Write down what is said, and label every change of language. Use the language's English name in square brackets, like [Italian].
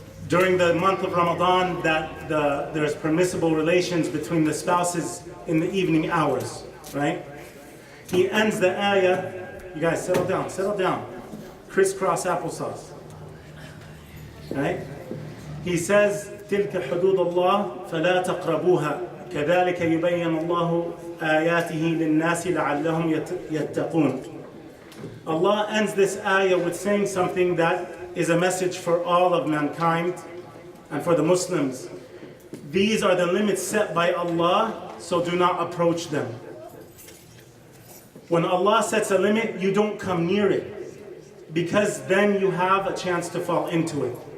[English] during the month of Ramadan that there's permissible relations between the spouses in the evening hours, right? He ends the ayah, you guys settle down, crisscross applesauce, right? [Arabic] He says, تِلْكَ حُدُودُ اللَّهِ فَلَا تَقْرَبُوهَا كَذَلِكَ يُبَيِّنُ اللَّهُ آيَاتِهِ لِلنَّاسِ لَعَلَّهُمْ يَتَّقُونَ. [English] Allah ends this ayah with saying something that is a message for all of mankind and for the Muslims. These are the limits set by Allah, so do not approach them. When Allah sets a limit, you don't come near it, because then you have a chance to fall into it.